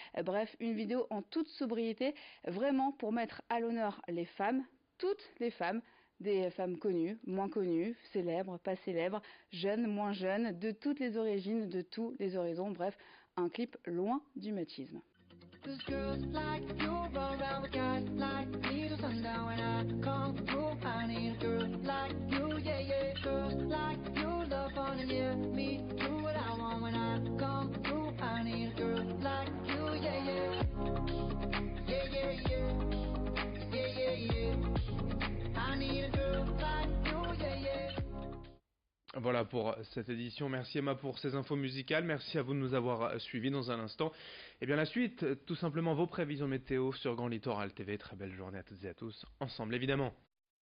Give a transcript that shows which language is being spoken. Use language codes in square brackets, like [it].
[fr] Bref, une vidéo en toute sobriété, vraiment pour mettre à l'honneur les femmes, toutes les femmes, des femmes connues, moins connues, célèbres, pas célèbres, jeunes, moins jeunes, de toutes les origines, de tous les horizons. Bref, un clip loin du machisme. [en] Cause girls like you run around with guys like me till sundown. When I come through, I need a girl like you, yeah, yeah. Girls like you love fun and yeah, me do what I want. When I come through, I need a girl like you, yeah, yeah. Yeah, yeah, yeah. Yeah, yeah, yeah. I need a girl like you, yeah, yeah. [fr] Voilà pour cette édition. Merci Emma pour ces infos musicales. Merci à vous de nous avoir suivis. Dans un instant, et bien la suite, tout simplement vos prévisions météo sur Grand Littoral TV. Très belle journée à toutes et à tous, ensemble évidemment.